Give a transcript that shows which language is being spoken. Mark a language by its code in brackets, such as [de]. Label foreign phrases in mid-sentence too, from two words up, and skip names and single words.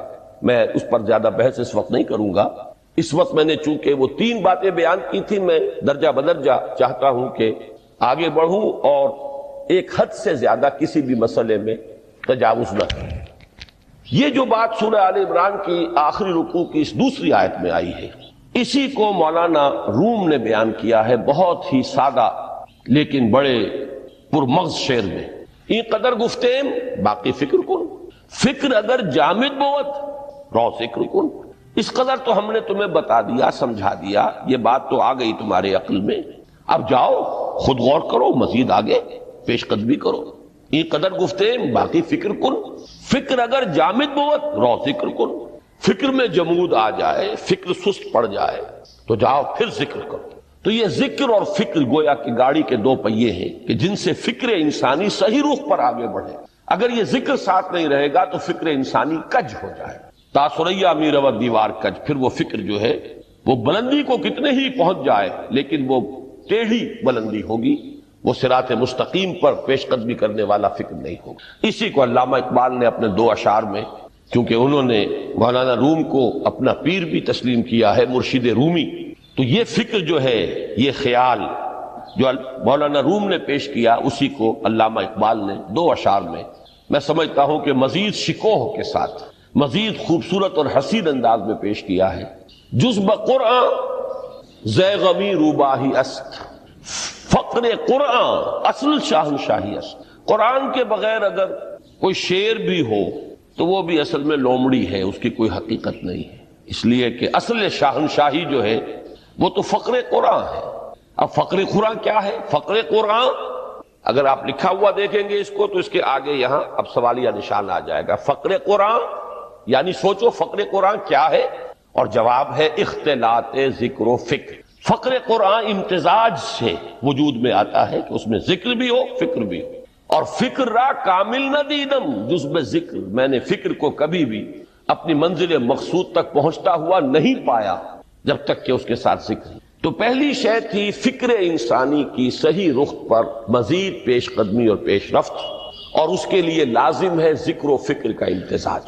[ur] میں اس پر زیادہ بحث اس وقت نہیں کروں گا، اس وقت میں نے چونکہ وہ 3 باتیں بیان کی تھی، میں درجہ بدرجہ چاہتا ہوں کہ آگے بڑھوں اور ایک حد سے زیادہ کسی بھی مسئلے میں تجاوز نہ کروں۔ یہ جو بات سورہ آل عمران کی آخری رکوع کی اس دوسری آیت میں آئی ہے، اسی کو مولانا روم نے بیان کیا ہے بہت ہی سادہ لیکن بڑے پرمغز شعر میں، [fa] این قدر گفتیم باقی فکر کن، فکر اگر جامد بود رو ذکر کن۔ [ur] اس قدر تو ہم نے تمہیں بتا دیا، سمجھا دیا، یہ بات تو آ گئی تمہارے عقل میں، اب جاؤ خود غور کرو، مزید آگے پیش قدمی کرو۔ [fa] این قدر گفتیم باقی فکر کن، فکر اگر جامد بود رو ذکر کن۔ [ur] فکر میں جمود آ جائے، فکر سست پڑ جائے تو جاؤ پھر ذکر کرو۔ تو یہ ذکر اور فکر گویا کہ گاڑی کے 2 پہیے ہیں کہ جن سے فکر انسانی صحیح رخ پر آگے بڑھے۔ اگر یہ ذکر ساتھ نہیں رہے گا تو فکر انسانی کج ہو جائے، [fa] تا ثریا می رود دیوار کج۔ [ur] پھر وہ فکر جو ہے وہ بلندی کو کتنے ہی پہنچ جائے لیکن وہ ٹیڑھی بلندی ہوگی، وہ صراط مستقیم پر پیش قدمی کرنے والا فکر نہیں ہوگا۔ اسی کو علامہ اقبال نے اپنے 2 اشعار میں، چونکہ انہوں نے مولانا روم کو اپنا پیر بھی تسلیم کیا ہے، مرشد رومی، تو یہ فکر جو ہے، یہ خیال جو مولانا روم نے پیش کیا، اسی کو علامہ اقبال نے 2 اشعار میں میں سمجھتا ہوں کہ مزید شکوہ کے ساتھ، مزید خوبصورت اور حسین انداز میں پیش کیا ہے۔ [fa] جز بقرآن زے غمی روباہی است، فقر قرآن اصل شاہنشاہی است۔ [ur] قرآن کے بغیر اگر کوئی شعر بھی ہو تو وہ بھی اصل میں لومڑی ہے، اس کی کوئی حقیقت نہیں ہے، اس لیے کہ اصل شاہنشاہی جو ہے وہ تو فقر قرآن ہے۔ اب فقر قرآن کیا ہے؟ فقر قرآن اگر آپ لکھا ہوا دیکھیں گے اس کو تو اس کے آگے یہاں اب سوالیہ نشان آ جائے گا۔ فقر قرآن یعنی سوچو فقر قرآن کیا ہے، اور جواب ہے اختلاط ذکر و فکر۔ فقر قرآن امتزاج سے وجود میں آتا ہے کہ اس میں ذکر بھی ہو فکر بھی ہو۔ اور [fa] فکر را کامل نہ دیدم جز بے ذکر، [ur] میں نے فکر کو کبھی بھی اپنی منزل مقصود تک پہنچتا ہوا نہیں پایا جب تک کہ اس کے ساتھ ذکر۔ تو پہلی شے تھی فکر انسانی کی صحیح رخ پر مزید پیش قدمی اور پیش رفت، اور اس کے لیے لازم ہے ذکر و فکر کا امتزاج۔